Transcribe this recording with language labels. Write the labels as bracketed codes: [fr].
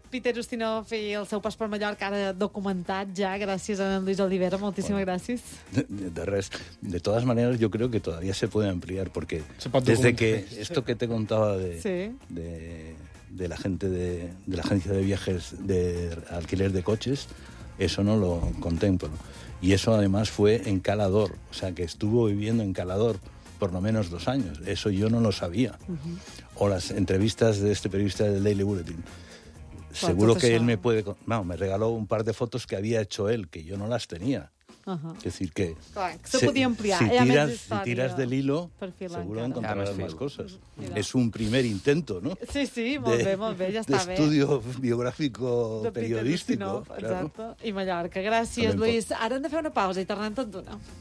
[ca] Peter Ustinov i el seu pas per Mallorca ara documentat ja, gràcies a en Luis Olivera, moltíssimes gràcies. De res. [es] De todas maneras, yo creo que todavía se puede ampliar, porque desde que esto que te contaba de la gente de la agencia de viajes de alquiler de coches, eso no lo contemplo. Y eso además fue en Calador, o sea, que estuvo viviendo en Calador por lo menos 2 años. Eso yo no lo sabía. Uh-huh. O las entrevistas de este periodista del Daily Bulletin. Seguro que él me puede... No, me regaló un par de fotos que había hecho él, que yo no las tenía. Uh-huh. Es decir, que... Claro, se podía ampliar. Si tiras del hilo, seguro encontrarás más cosas. Mira. Es un primer intento, ¿no? [ca] Sí, sí, molt bé, ja està bé. [es] De estudio biogràfico periodístico. [ca] Exacte, claro. I Mallorca. Gràcies, Luis. Ara hem de fer una pausa i tornem tot d'una.